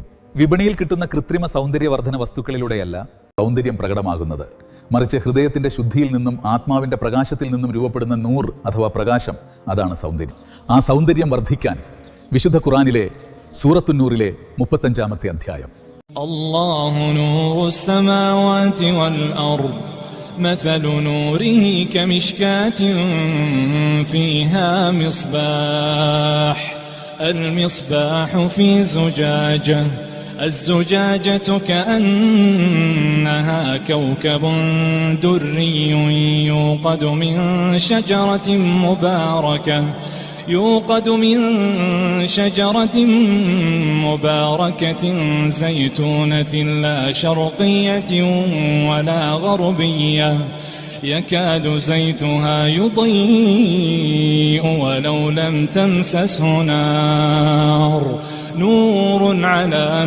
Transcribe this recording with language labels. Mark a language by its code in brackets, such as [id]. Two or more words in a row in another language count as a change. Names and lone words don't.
[ml] വിപണിയിൽ കിട്ടുന്ന കൃത്രിമ സൗന്ദര്യവർദ്ധന വസ്തുക്കളിലൂടെയല്ല സൗന്ദര്യം പ്രകടമാകുന്നത്, മറിച്ച് ഹൃദയത്തിന്റെ ശുദ്ധിയിൽ നിന്നും ആത്മാവിന്റെ പ്രകാശത്തിൽ നിന്നും രൂപപ്പെടുന്ന നൂർ അഥവാ പ്രകാശം, അതാണ് സൗന്ദര്യം. ആ സൗന്ദര്യം വർദ്ധിക്കാൻ വിശുദ്ധ ഖുർആനിലെ സൂറത്തുന്നൂറിലെ 35-ാമത്തെ അധ്യായം. [ar] الله نور السماوات والأرض مثل نوره كمشكاة فيها مصباح المصباح في زجاجة الزجاجة كأنها كوكب دري يوقد من شجرة مباركة زيتونة لا شرقية ولا غربية يكاد زيتها يضيء ولو لم تمسسه نار نور على